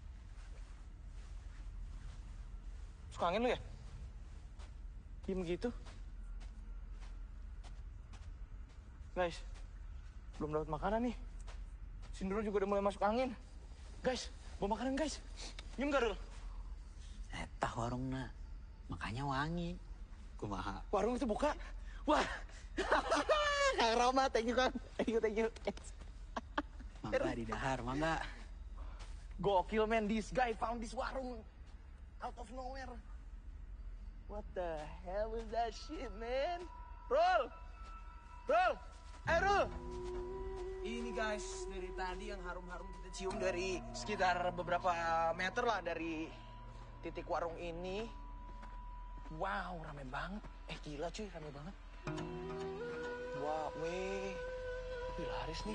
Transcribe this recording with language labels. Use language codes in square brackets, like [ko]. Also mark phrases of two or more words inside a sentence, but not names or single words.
[id] Suka angin lu ya? Diem gitu. Guys, belum dapat makanan nih. Sindro juga udah mulai masuk angin. Guys, bawa makanan guys. Diem gak, Rul? [su] Tah warungna, makanya wangi. Kumaha? [id] Warung itu buka. Wah, Kang Rama, [en] thank you Kang. Thank you. [su] Mangga di dahar, mangga. Gokil man, this guy found this warung out of nowhere. What the hell is that shit, man? Roll! Roll! [id] Ini guys, dari tadi yang harum-harum kita cium dari sekitar beberapa meter lah dari titik warung ini. Wow, rame banget. Gila cuy, rame banget. Wah, weh. Laris nih.